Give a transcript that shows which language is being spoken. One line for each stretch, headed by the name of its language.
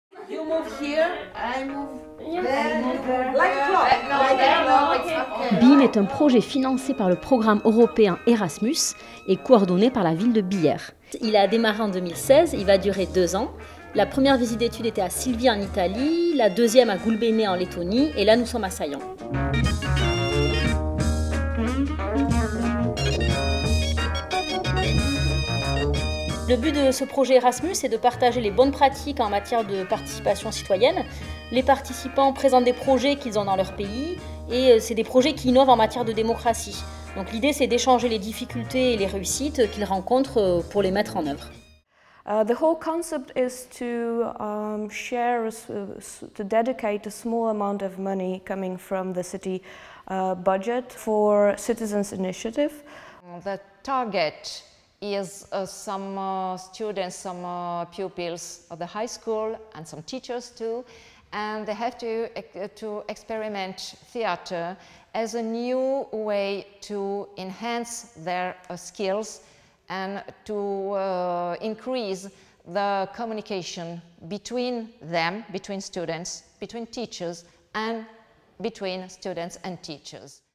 English: You move here, I move there, like a clock.
French: BEAM est un projet financé par le programme européen Erasmus et coordonné par la ville de Billère. Il a démarré en 2016, il va durer 2 ans. La première visite d'études était à Silvi en Italie, la deuxième à Gulbene en Lettonie et là nous sommes à Saillant. Le but de ce projet Erasmus est de partager les bonnes pratiques en matière de participation citoyenne. Les participants présentent des projets qu'ils ont dans leur pays et c'est des projets qui innovent en matière de démocratie. Donc l'idée c'est d'échanger les difficultés et les réussites qu'ils rencontrent pour les mettre en œuvre.
English: The whole concept is to to dedicate a small amount of money coming from the city budget for citizens' initiative. The target is some students, some pupils of the high school and some teachers too, and they have to experiment theatre as a new way to enhance their skills and to increase the communication between them, between students, between teachers and between students and teachers.